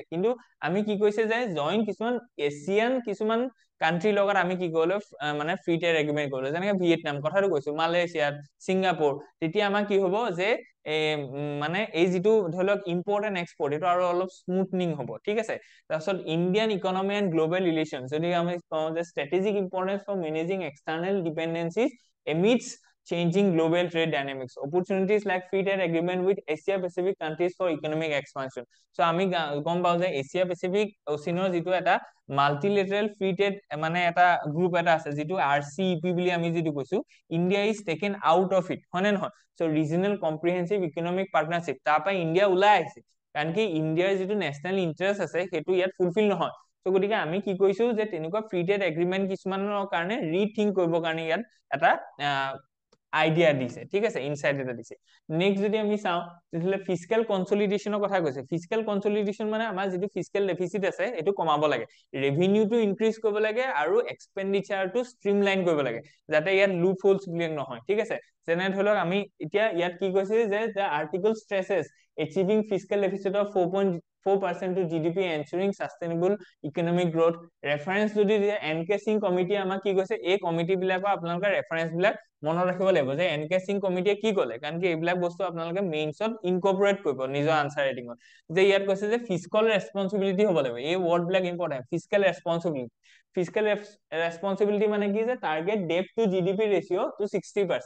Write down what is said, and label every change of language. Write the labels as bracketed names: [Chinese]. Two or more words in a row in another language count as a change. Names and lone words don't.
[Assamese] কিন্তু আমি কি কৈছে যে জইন কিছুমান এছিয়ান কিছুমান কাণ্ট্ৰিৰ লগত আমি কি কৰিলো মানে [English] free trade agreement [Assamese] কৰিলো, যেনেকে ভিয়েটনাম কথাটো কৈছো, মালয়েছিয়াত, ছিংগাপুৰ। তেতিয়া আমাৰ কি হ'ব যে মানে এই যিটো ধৰি লওক [English] import and export [Assamese] এইটো আৰু অলপ স্মুথনিং হ'ব, ঠিক আছে। [English] তাৰপিছত Indian economy and global relation, [Assamese] যদি আমি কওঁ যে [English] strategic importance for managing external dependencies amidst changing global trade dynamics, opportunities like free trade agreement with Asia Pacific countries for economic expansion. [Assamese] So আমি গম পাওঁ যে এছিয়া পেচিফিক অচিনৰ যিটো এটা [English] multilateral free trade [Assamese] মানে এটা গ্ৰুপ এটা আছে, যিটো RCEP বুলি আমি যিটো কৈছো, [English] India is taken out of it, [Assamese] হয় নে নহয়? চ' ৰিজনেল কম্প্ৰিহেনচিভ ইকনমিক পাৰ্টনাৰশ্বিপ, তাৰ পৰা ইণ্ডিয়া ওলাই আহিছে, কাৰণ কি ইণ্ডিয়াৰ যিটো [English] national interest [Assamese] আছে সেইটো ইয়াত ফুলফিল নহয়। চ' গতিকে আমি কি কৈছো যে তেনেকুৱা [English] free trade agreement [Assamese] কিছুমানৰ কাৰণে ৰিথিংক কৰিবৰ কাৰণে ইয়াত এটা আইডিয়া দিছে, ঠিক আছে, ইনসাইট এটা দিছে। নেক্সট যদি আমি চাওঁ তেতিয়াহ'লে [English] fiscal consolidation [Assamese] কথা কৈছে। [English] fiscal consolidation [Assamese] মানে আমাৰ যিটো [English] fiscal deficit [Assamese] আছে সেইটো কমাব লাগে, ৰেভিনিউটো ইনক্ৰিজ কৰিব লাগে আৰু এক্সপেণ্ডিচাৰটো ষ্ট্ৰিমলাইন কৰিব লাগে, যাতে ইয়াত [English] loop holes [Assamese] ব্লেক নহয়, ঠিক আছে। যেনে ধৰি লওক আমি এতিয়া ইয়াত কি কৈছে যে [English] the article stresses achieving fiscal deficit of 4.4% to GDP ensuring sustainable economic growth। [Assamese] ৰেফাৰেন্স যদি এনকে সিং কমিটি আমাক কি কৈছে, এই কমিটি বিলাকৰ আপোনালোকে ৰেফাৰেন্স বিলাক মনত ৰাখিব লাগিব যে এনকে সিং কমিটিয়ে কি ক'লে, কাৰণ কি এইবিলাক বস্তু আপোনালোকে মেইনছত ইনকৰ্পৰেট কৰিব নিজৰ আনসাৰ ৰাইটিঙত। যে ইয়াত কৈছে যে [English] fiscal responsibility [Assamese] হ'ব লাগিব, এই ৱৰ্ড বিলাক ইম্পৰ্টেণ্ট। [English] fiscal responsibility, fiscal responsibility [Assamese] মানে কি যে [English] target debt to GDP ratio to [Assamese] 60%।